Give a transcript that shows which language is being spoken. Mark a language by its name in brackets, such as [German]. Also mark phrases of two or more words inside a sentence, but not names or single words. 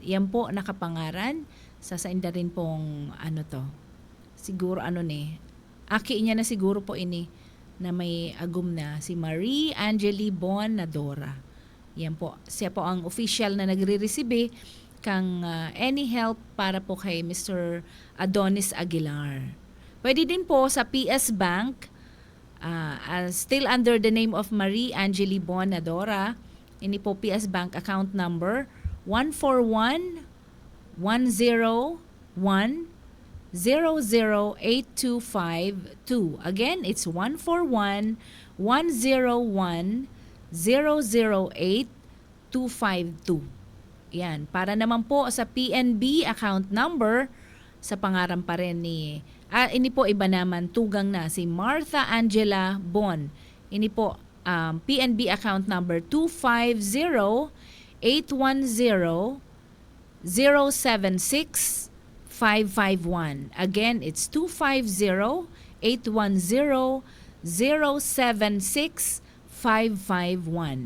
[Bikol] Yan po nakapangaran. Sasainda rin pong ano to. Siguro ano ni. Aki niya na siguro po ini na may agum na si Marie Angeli Bonadora. Yan po. Siya po ang official na nagre-receive kang [English] any help [Bikol] para po kay Mr. [English] Adonis Aguilar. [Bikol] Pwede din po sa [English] PS Bank, still under the name of Marie Angeli Bonadora. [Bikol] Ini po PS Bank [English] account number [Bikol] 141-101-008252. [English] Again, it's 141-101-008252. [Bikol] Yan. Para naman po sa PNB [English] account number, [Bikol] sa pangaran pa rin ni, ini po iba naman, tugang na si Martha Angela Bon. Ini po, PNB [English] account number [Bikol] 250-810-076-551. [English] Again, it's 250-810-076-551.